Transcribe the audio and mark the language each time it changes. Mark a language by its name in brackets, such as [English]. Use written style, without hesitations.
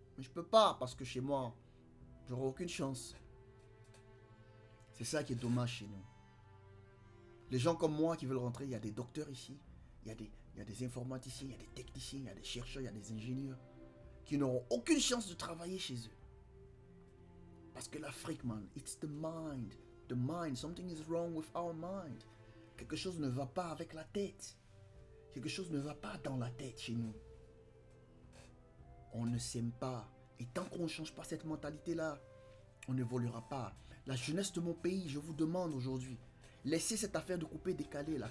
[French] Mais je ne peux pas parce que chez moi, j'aurai aucune chance. C'est ça qui est dommage chez nous. Les gens comme moi qui veulent rentrer, il y a des docteurs ici, il y a des informaticiens, il y a des techniciens, il y a des chercheurs, il y a des ingénieurs qui n'auront aucune chance de travailler chez eux. Parce que l'Afrique, [English] man, it's the mind. The mind, something is wrong with our mind. [French] Quelque chose ne va pas avec la tête. Quelque chose ne va pas dans la tête chez nous. On ne s'aime pas. Et tant qu'on ne change pas cette mentalité-là, on n'évoluera pas. La jeunesse de mon pays, je vous demande aujourd'hui, laissez cette affaire de couper décalé là.